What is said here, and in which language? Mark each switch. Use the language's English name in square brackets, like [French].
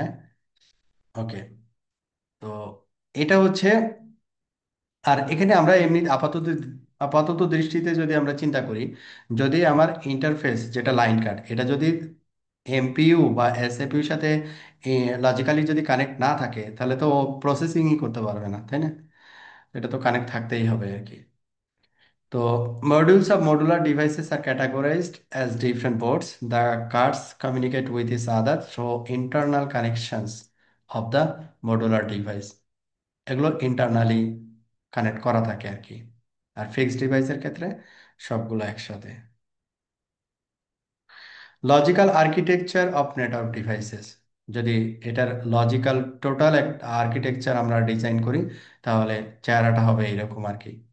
[Bangla] হ্যাঁ, ওকে। তো এটা হচ্ছে, আর এখানে আমরা এমনি আপাতত আপাতত দৃষ্টিতে যদি আমরা চিন্তা করি, যদি আমার ইন্টারফেস যেটা লাইন কার্ড, এটা যদি এমপিইউ বা এসএপিইউর সাথে লজিক্যালি যদি কানেক্ট না থাকে, তাহলে তো প্রসেসিংই করতে পারবে না, তাই না? এটা তো কানেক্ট থাকতেই হবে আর কি। [English] তো modules of modular devices are categorized as different boards. The cards communicate with each other through internal connections of the modular device. [Bangla] এগুলো ইন্টারনালি কানেক্ট করা থাকে আর কি। আর ফিক্সড ডিভাইসের ক্ষেত্রে সবগুলো একসাথে। Logical architecture of network devices, যদি এটার লজিক্যাল টোটাল একটা আর্কিটেকচার আমরা ডিজাইন করি, তাহলে চেহারাটা হবে এরকম আর কি।